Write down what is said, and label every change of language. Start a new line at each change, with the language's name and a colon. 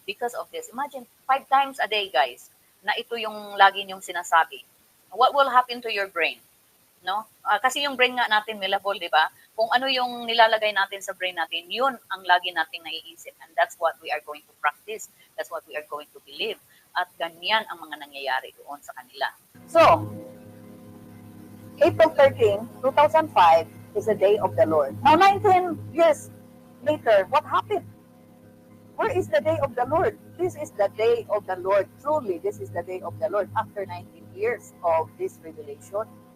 English: Because of this, imagine 5 times a day, guys,
Filipino: na ito yung lagi niyong sinasabi.
English: What will happen to your brain? No?
Filipino: Kasi yung brain nga natin, malleable, di ba? Kung ano yung nilalagay natin sa brain natin, yun ang lagi nating naiisip.
English: And that's what we are going to practice. That's what we are going to believe.
Filipino: At ganyan ang mga nangyayari doon sa kanila.
English: So, April 13, 2005 is the day of the Lord. Now, 19 years later, what happened? Where is the day of the Lord? This is the day of the Lord. Truly, this is the day of the Lord after 19 years of this revelation.